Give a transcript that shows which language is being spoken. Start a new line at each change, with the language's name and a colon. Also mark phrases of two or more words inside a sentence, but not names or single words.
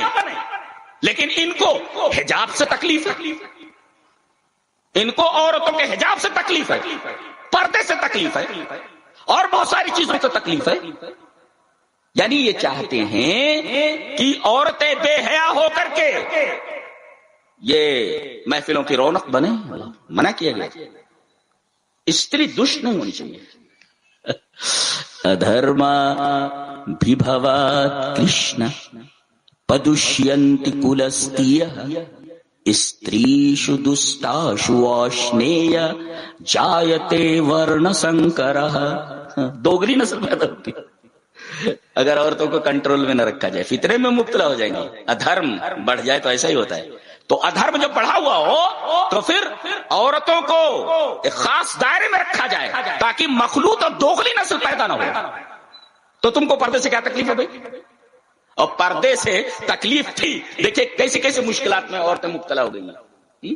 Urdu: لیکن ان کو حجاب سے تکلیف ہے، ان کو عورتوں کے حجاب سے تکلیف ہے، پردے سے تکلیف ہے، اور بہت ساری چیزوں سے تکلیف ہے. یعنی یہ چاہتے ہیں کہ عورتیں بے حیا ہو کر کے یہ محفلوں کی رونق بنے. منع کیا گیا. استری دشت نہیں ہونی چاہیے.
Sanskrit: अधर्माभिभवात् कृष्ण प्रदुष्यन्ति कुलस्त्रियः स्त्रीषु दुष्टासु वार्ष्णेय जायते वर्णसङ्करः.
Urdu: دوگلی نسل پیدا ہوتی ہے اگر عورتوں کو کنٹرول میں نہ رکھا جائے، فتنے میں مبتلا ہو جائیں گے. ادھرم بڑھ جائے تو ایسا ہی ہوتا ہے. تو ادھرم جب بڑھا ہوا ہو تو پھر عورتوں کو ایک خاص دائرے میں رکھا جائے تاکہ مخلوط اور دوگلی نسل پیدا نہ ہو. تو تم کو پردے سے کیا تکلیف ہے بھائی؟ اور پردے سے تکلیف تھی، دیکھیں کیسے کیسے مشکلات میں عورتیں مبتلا ہو گئی.